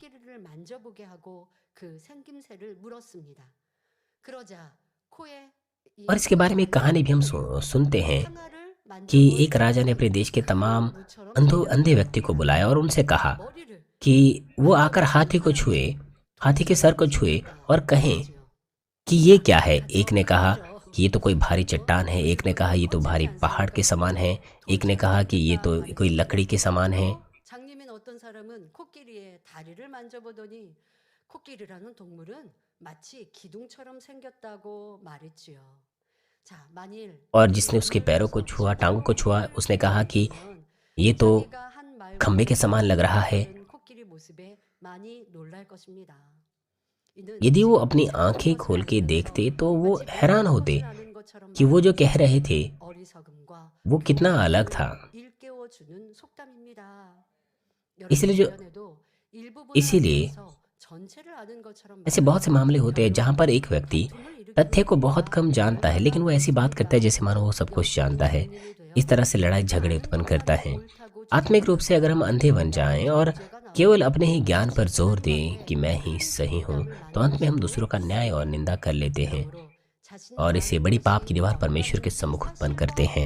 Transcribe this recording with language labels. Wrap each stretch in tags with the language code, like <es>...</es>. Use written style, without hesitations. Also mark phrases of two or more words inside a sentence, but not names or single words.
<hi>और इसके बारे में एक कहानी भी हम सुनते हैं कि एक राजा ने अपने देश के तमाम अंधे व्यक्ति को बुलाया और उनसे कहा कि वो आकर हाथी को छुए, हाथी के सर को छुए और कहें कि ये क्या है। एक ने कहा कि ये तो कोई भारी चट्टान है, एक ने कहा ये तो भारी पहाड़ के समान है, एक ने कहा कि ये तो कोई लकड़ी के समान है।</hi> <ko>장님인 어떤 사람은 코끼리의 다리를 만져보더니 코끼리라는 동물은 마치 기둥처럼 생겼다고 말했지요. 자, 만일</ko> <hi>और जिसने उसके पैरों को छुआ, टांगों को छुआ, उसने कहा कि ये तो</hi> <ko>자기가 한 말과</ko> <hi>खंबे के समान लग रहा है।</hi> <ko>다른 코끼리 모습에 많이 놀랄 것입니다. 이는</ko> <hi>यदि वो अपनी आंखें खोल के देखते तो वो हैरान होते</hi> <ko>아는 것처럼</ko> <hi>कि वो जो कह रहे थे</hi> <ko>어리석음과</ko> <hi>वो कितना अलग था।</hi> <ko>일깨워주는 속담입니다.</ko> <hi>इसलिए जो</hi> <ko>여러분 일부분</ko> <hi>इसीलिए</hi> <ko>전체를 아는 것처럼</ko> <hi>ऐसे बहुत से मामले होते हैं जहाँ पर एक व्यक्ति तथ्य को बहुत कम जानता है, लेकिन वो ऐसी बात करता है जैसे मानो वो सब कुछ जानता है। इस तरह से लड़ाई झगड़े उत्पन्न करता है। आत्मिक रूप से अगर हम अंधे बन जाएं और केवल अपने ही ज्ञान पर जोर दें कि मैं ही सही हूँ, तो अंत में हम दूसरों का न्याय और निंदा कर लेते हैं, और इससे बड़ी पाप की दीवार परमेश्वर के सम्मुख उत्पन्न करते हैं।</hi>